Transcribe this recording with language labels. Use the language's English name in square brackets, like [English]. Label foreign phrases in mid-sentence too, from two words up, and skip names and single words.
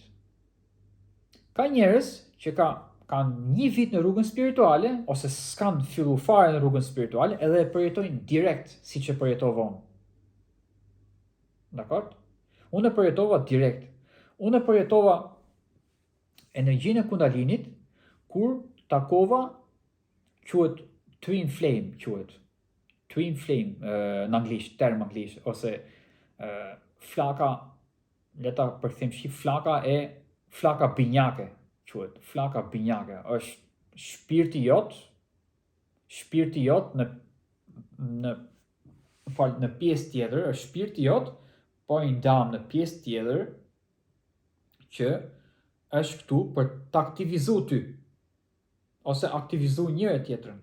[Albanian] Ka njerëz që kanë 1 vit në rrugën spirituale, ose s'kan fillu fare në rrugën spirituale, edhe e përjetojnë direkt si që përjetova unë. Dakord? Unë e përjetova direkt. Unë e përjetova energjinë e kundalinit kur takova, quhet [English] twin flame, twin flame [Albanian] në anglisht, term anglisht, ose flaka, le ta përkthejmë shqip, flaka binjake, quhet, flaka binjake, është shpirti jot në pjesë tjetër, është shpirti jot, po i ndam në pjesë tjetër që është këtu për të aktivizu ty, ose aktivizu njëre tjetrën.